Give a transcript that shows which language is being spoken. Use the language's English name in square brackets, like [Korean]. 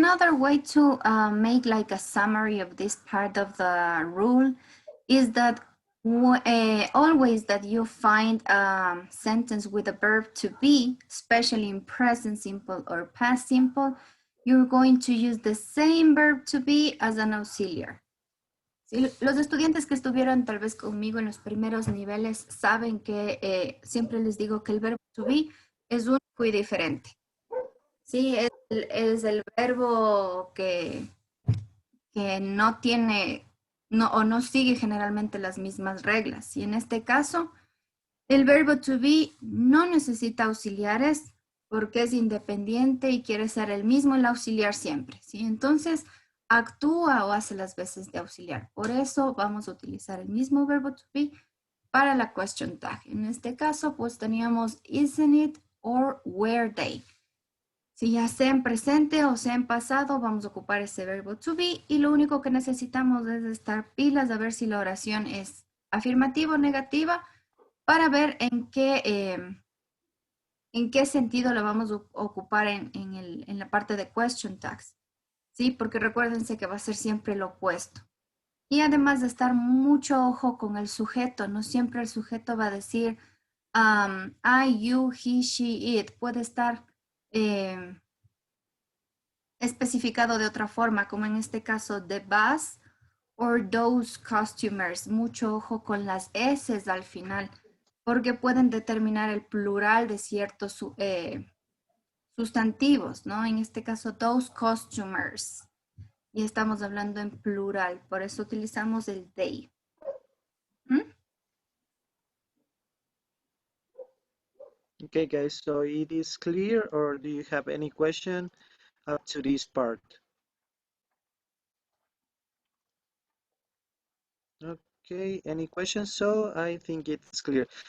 [English] Another way to make like a summary of this part of the rule is that always that you find a sentence with a verb to be, especially in present simple or past simple, you're going to use the same verb to be as an auxiliary. [Spanish] ¿Sí? Los estudiantes que estuvieron tal vez conmigo en los primeros niveles saben que siempre les digo que el verbo to be es único y diferente. Sí, es el verbo que no tiene o no sigue generalmente las mismas reglas. Y en este caso, el verbo to be no necesita auxiliares porque es independiente y quiere ser el mismo el auxiliar siempre. ¿Sí? Entonces, actúa o hace las veces de auxiliar. Por eso vamos a utilizar el mismo verbo to be para la question tag. En este caso, pues teníamos [English] isn't it or were they. [Spanish] Si ya sea en presente o sea en pasado, vamos a ocupar ese verbo to be y lo único que necesitamos es estar pilas a ver si la oración es afirmativa o negativa para ver en qué sentido la vamos a ocupar en la parte de question tags. ¿Sí? Porque recuérdense que va a ser siempre lo opuesto. Y además de estar mucho ojo con el sujeto, no siempre el sujeto va a decir [English] I, you, he, she, it. [Spanish] Puede estar especificado de otra forma, como en este caso [English] the bus or those customers. [Spanish] Mucho ojo con las S al final, porque pueden determinar el plural de ciertos sustantivos, ¿no? En este caso, [English] those customers. [Spanish] Y estamos hablando en plural, por eso utilizamos el they. [English] Okay, guys, so it is clear, or do you have any question up to this part? Okay, any questions? So I think it's clear.